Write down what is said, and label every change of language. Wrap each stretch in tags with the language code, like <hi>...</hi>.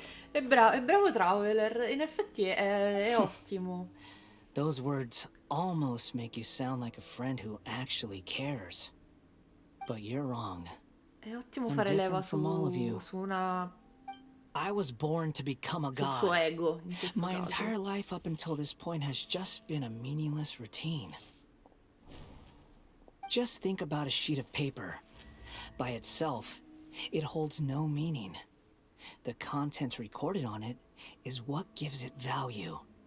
<it>È bravo Traveler, in effetti è ottimo.</it> <en>Those words almost make you sound like a friend who actually cares. But you're wrong.</en> <it>È ottimo fare leva su una...</it> <en>I was born to become a god.</en> <it>Suo ego,</it> <en>My entire life up until this point has just been a meaningless routine. Just think about a sheet of paper. By itself, it holds no meaning. The content recorded on it is what gives it value.</en>